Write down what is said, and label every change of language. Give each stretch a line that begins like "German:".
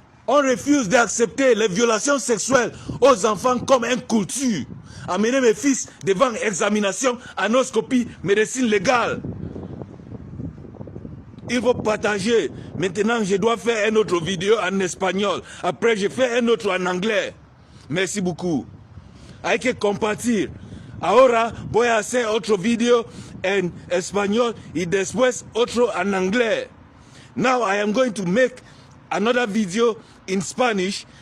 French: On refuse d'accepter les violations sexuelles aux enfants comme une culture. Amener mes fils devant examination, anoscopie, médecine légale. Il faut partager. Maintenant, je dois faire une autre vidéo en espagnol. Après, je fais une autre en anglais. Merci beaucoup.
Spanish: Hay que compartir. Ahora voy a hacer otro video en español y después otro en anglais.
English: Now I am going to make another video in Spanish.